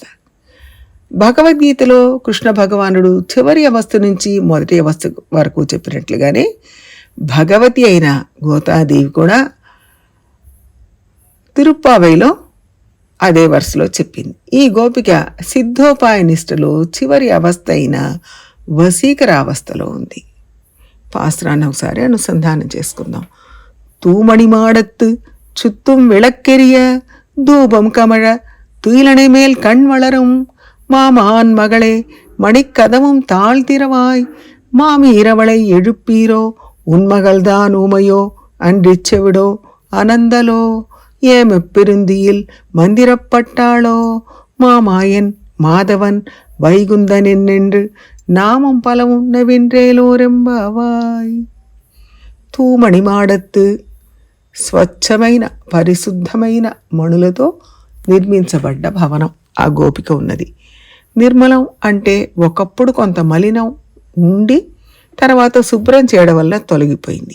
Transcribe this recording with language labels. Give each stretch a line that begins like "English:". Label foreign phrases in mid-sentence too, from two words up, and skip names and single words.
Telugu: భగవద్గీతలో కృష్ణ భగవానుడు చివరి అవస్థ నుంచి మొదటి అవస్థ వరకు చెప్పినట్లుగానే భగవతి అయిన గోతాదేవి కూడా తిరుప్పావైలో అదే వరుసలో చెప్పింది. ఈ గోపిక సిద్ధోపాయ నిష్టలో చివరి అవస్థ అయిన వశీకరావస్థలో ఉంది. పాసురాన్ని ఒకసారి అనుసంధానం చేసుకుందాం.
Tamil: தூமணி மாடத்து சுற்றும் విளக்கெரிய தூபம் கமழ துயிலனை மேல் கண் வளரும் மாமான் மகளே மணிக்கதவும் தாழ்த்திரவாய் மாமீரவளை எழுப்பீரோ உன்மகள்தான் ஊமையோ அன்றிச்செவிடோ அனந்தலோ ஏமெப்பெருந்தியில் மந்திரப்பட்டாளோ மாமாயன் மாதவன் வைகுந்தனென்று நாமம் பலமு நவின்றேலோரெம்பாவாய். தூமணி மாடத்து
Telugu: స్వచ్ఛమైన పరిశుద్ధమైన మణులతో నిర్మించబడ్డ భవనం ఆ గోపిక ఉన్నది. నిర్మలం అంటే ఒకప్పుడు కొంత మలినం ఉండి తర్వాత శుభ్రం చేయడం వల్ల తొలగిపోయింది.